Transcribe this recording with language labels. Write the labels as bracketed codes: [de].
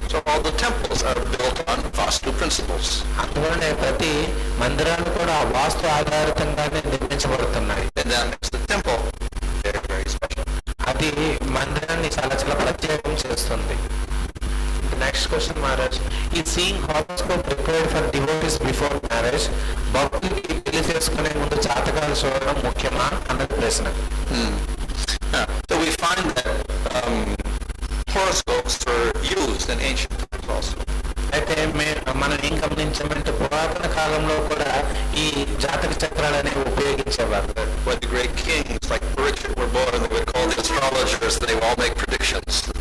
[en] So all the temples are built on Vastu principles. [te] అందువలనే ప్రతి మందిరాలు కూడా వాస్తు ఆధారితంగానే నిర్మించబడుతున్నాయి. [en] And that makes the temple very, very special. [te] అది మందిరాన్ని చాలా చాలా ప్రత్యేకం చేస్తుంది. [en] next question Maharaj, is seeing horoscope required for devotees before marriage, [te] భక్తులకి పెళ్లి చేసుకునే ముందు జాతకాలు చూడడం ముఖ్యమా అన్నది ప్రశ్న. [en] So we find that horoscopes were used in ancient times also. [te] అయితే మనం ఏం గమనించామంటే పురాతన కాలంలో కూడా ఈ జాతక చక్రాలు అనేవి ఉపయోగించేవారు. [en] When the great kings like Richard were born, they would call the astrologers, they would all make predictions.